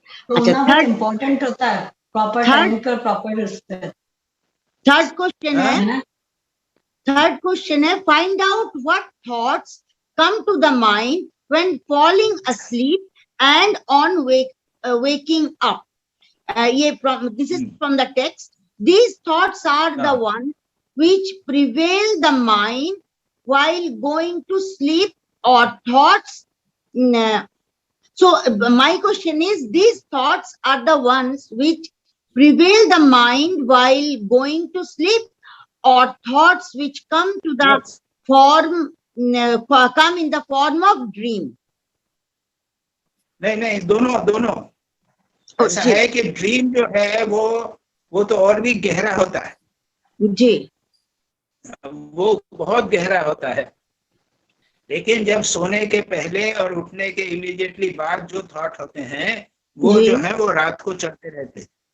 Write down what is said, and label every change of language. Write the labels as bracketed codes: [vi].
[hi] सोना बहुत इम्पोर्टेंट होता है, प्रॉपर टाइम पर प्रॉपर। थर्ड क्वेश्चन है, थर्ड क्वेश्चन है, [en] Find out what thoughts come to the mind when falling asleep and on waking up. This is from the text. These thoughts are the ones which prevail the mind while going to sleep, or thoughts. So my question is, these thoughts are the ones which prevail the mind while going to sleep, or thoughts which come to the form, come in the form of dream? [hi] नहीं नहीं, दोनों दोनों। ऐसा है कि dream जो है वो तो और भी गहरा होता है जी, वो बहुत गहरा होता है। लेकिन जब सोने के पहले और उठने के इमीडिएटली बाद जो थॉट होते हैं वो जो है वो रात को चलते रहते हैं।